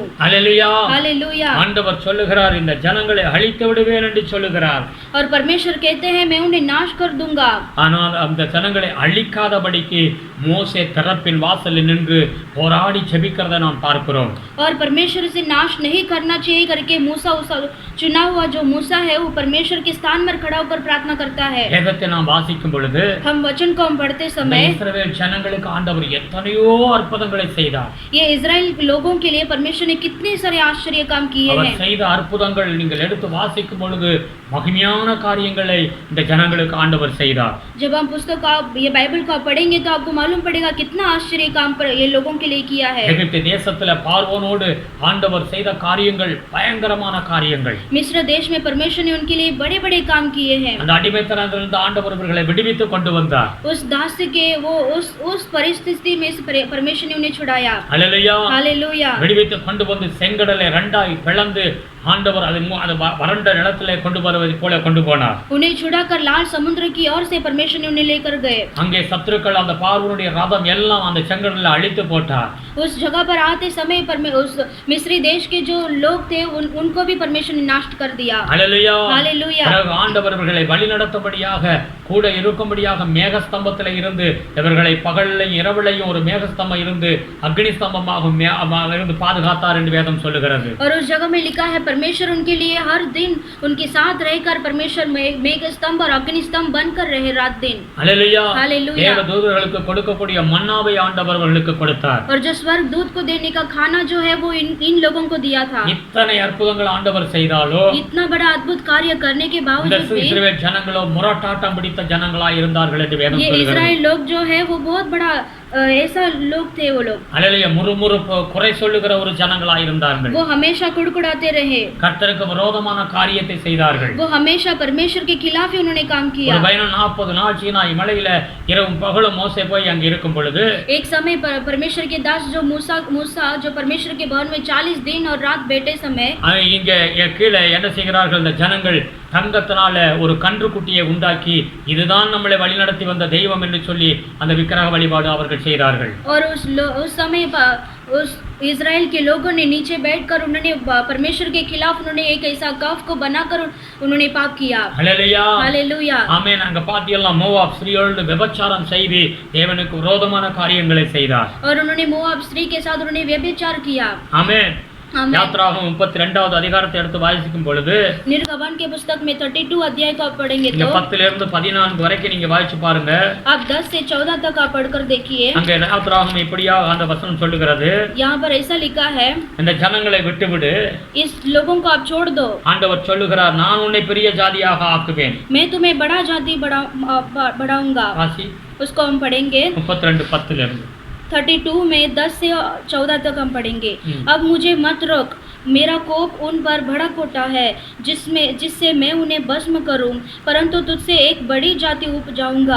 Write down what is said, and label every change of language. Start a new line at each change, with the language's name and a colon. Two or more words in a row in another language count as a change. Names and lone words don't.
Tamil: அல்லேலூயா.
Hindi: हालेलुया।
Tamil: ஆண்டவர் சொல்லுகிறார், இந்த ஜனங்களை அழித்து விடுவேன் என்று சொல்லுகிறார்.
Hindi: और परमेश्वर कहते हैं मैं उन्हें नाश कर दूंगा।
Tamil: ஆனால் அந்த ஜனங்களை அழிக்காதபடிக்கு மோசே திறப்பின் வாசலில் நின்று போராடி ஜெபிக்கிறதை நாம் பார்க்கிறோம்.
Hindi: और परमेश्वर से नाश नहीं करना चाहिए करके मूसा उस चुना हुआ जो मूसा है वो परमेश्वर के स्थान पर खड़ा होकर प्रार्थना करता है।
Tamil: வேதத்தை நாம் வாசிக்கும் பொழுது
Hindi: हम वचन को हम पढ़ते
Tamil: இந்த
Hindi: समय
Tamil: இஸ்ரவேல் ஜனங்களுக்கு ஆண்டவர் எத்தனையோ அற்புதங்களை செய்தார்.
Hindi: ये इजराइल लोगों के लिए परमेश्वर ने कितने सारे आश्चर्य काम किए
Tamil: அவர்
Hindi: हैं।
Tamil: செய்த அற்புதங்கள் நீங்கள் எடுத்து வாசிக்கும் பொழுது மகிமையான காரியங்களை இந்த ஜனங்களுக்கு ஆண்டவர் செய்தார்.
Hindi: जब हम पुस्तक का ये बाइबल का पढ़ेंगे तो आपको मालूम पड़ेगा कितना आश्चर्य काम पर ये लोगों के लिए किया है।
Tamil: எகிப்து தேசத்துல பார்வோனோடு ஆண்டவர் செய்த காரியங்கள் பயங்கரமான காரியங்கள்.
Hindi: मिस्र देश में परमेश्वर ने उनके लिए बड़े बड़े काम किए हैं।
Tamil: அந்த அடிமைத்தனத்திலிருந்து ஆண்டவர் அவர்களை விடுவித்து கொண்டு வந்தார்.
Hindi: उस दास्य के वो उस परिस्थिति में से परमेश्वर ने उन्हें छुड़ाया।
Tamil: அல்லேலூயா.
Hindi: हालेलुया।
Tamil: விடுவித்து கொண்டு வந்து செங்கடலை இரண்டாய் பிளந்து ஆண்டவர் அது வறண்ட நிலத்திலே கொண்டு வருவதை போல கொண்டு போனார்.
Hindi: उन्हें छुड़ाकर लाल समुद्र की ओर से परमेश्वर ने उन्हें लेकर गए।
Tamil: அங்கே சத்துருக்கள் அந்த பார்வோனுடைய ரதம் எல்லாம் அந்த செங்கடலை அழித்து போட்டார்.
Hindi: उस जगह पर आते समय उस मिस्री देश के जो लोग थे उनको भी परमेश्वर ने नष्ट कर दिया।
Tamil: அல்லேலூயா.
Hindi: हालेलुया।
Tamil: பிறகு ஆண்டவர் இவர்களை வழிநடத்தும்படியாக கூட இருக்கும்படியாக மேகஸ்தம்பத்திலே இருந்து இவர்களை பகல்லையும் இரவுலையும் ஒரு மேகஸ்தம்பம் இருந்து அக்னி ஸ்தம்பமாக இருந்து பாதுகாத்தார் என்று வேதம் சொல்லுகிறது.
Hindi: और उस जगह में लिखा है परमेश्वर उनके लिए हर दिन उनके साथ रहकर परमेश्वर मेघ स्तंभ और अग्नि स्तंभ बनकर रहे रात दिन।
Tamil: அல்லேலூயா.
Hindi: हालेलुया।
Tamil: தேவதூதர்களுக்கு கொடுக்கக்கூடிய மன்னாவை ஆண்டவர் அவர்களுக்கு கொடுத்தார்.
Hindi: और जो स्वर्ग दूत को देने का खाना जो है वो इन लोगों को दिया था।
Tamil: இத்தனை அற்புதங்கள் ஆண்டவர் செய்தாலோ
Hindi: इतना बड़ा अद्भुत कार्य करने के
Tamil: இந்த
Hindi: बावजूद भी
Tamil: இஸ்ரவேல் ஜனங்களோ முரட்டாட்டம் பிடித்த ஜனங்களா இருந்தார்கள் என்று வேதம்
Hindi: ये
Tamil: சொல்கிறது.
Hindi: इजराइल लोग जो है वो बहुत बड़ा ऐसा लोग थे। वो लोग
Tamil: அல்லேலூயா. முறுமுறுப்பு குறை சொல்லுகிற ஒரு ஜனங்களா இருந்தார்கள்.
Hindi: वो हमेशा कुड़कुड़ाते रहे,
Tamil: கர்த்தருக்கு விரோதமான காரியத்தை செய்தார்கள்.
Hindi: वो हमेशा परमेश्वर के खिलाफ ही उन्होंने काम
Tamil: ஒரு
Hindi: किया।
Tamil: பயணம் 40 நாள் சீனாய் மலையில இரவும் பகலும் மோசே போய் அங்க இருக்கும் பொழுது
Hindi: एक समय परमेश्वर के दास जो मूसा जो परमेश्वर के भवन में 40 दिन और रात बैठे समय
Tamil: இங்க கீழே என்ன செய்கிறார்கள், இந்த ஜனங்கள் தங்கத்தினால ஒரு கன்றுக்குட்டியை உண்டாக்கி இதுதான் நம்மளை வழிநடத்தி வந்த தெய்வம் என்று சொல்லி அந்த விக்கிரக வழிபாடு அவர்கள் செய்தார்கள்.
Hindi: और उस समय उस इजराइल के लोगों ने नीचे बैठकर उन्होंने परमेश्वर के खिलाफ उन्होंने एक ऐसा कफ को बनाकर उन्होंने पाप किया।
Tamil: அல்லேலூயா.
Hindi: हालेलुया।
Tamil: ஆமென். அங்க பாத்தியெல்லாம் மோவாப் ஸ்திரீயோடு விபச்சாரம் செய்து தேவனுக்கு விரோதமான காரியங்களை செய்தார்.
Hindi: और उन्होंने मोआब स्त्री के साथ उन्होंने व्यभिचार किया।
Tamil: ஆமென். யாத்ராகமம் 32வது அதிகாரத்தை எடுத்து வாசிக்கும் பொழுது
Hindi: निर्गमन के पुस्तक में 32 अध्याय को आप पढ़ेंगे
Tamil: இங்க
Hindi: तो
Tamil: 10 இருந்து 14 வரைக்கும் நீங்க வாசிச்சு பாருங்க.
Hindi: आप 10 से 14 तक आप पढ़कर देखिए।
Tamil: அங்க யாத்ராகமம் இப்படியா அந்த வசனம் சொல்லுகிறது,
Hindi: यहाँ पर ऐसा लिखा है
Tamil: இந்த ஜனங்களை விட்டுவிடு,
Hindi: इस लोगों को आप छोड़ दो,
Tamil: ஆண்டவர் சொல்லுகிறார், நான் உன்னை பெரிய ஜாதியாக ஆக்குவேன்.
Hindi: मैं तुम्हें बड़ा जाति बढ़ाऊंगा।
Tamil: வாசி
Hindi: उसको हम पढ़ेंगे
Tamil: 32:10 இருந்து
Hindi: 32 में 10 से 14 तक हम पढ़ेंगे। अब मुझे मत रोक, मेरा कोप उन पर भड़क उठा है जिससे मैं उन्हें भस्म करूं, परंतु तुझसे एक बड़ी जाति उपजाऊंगा।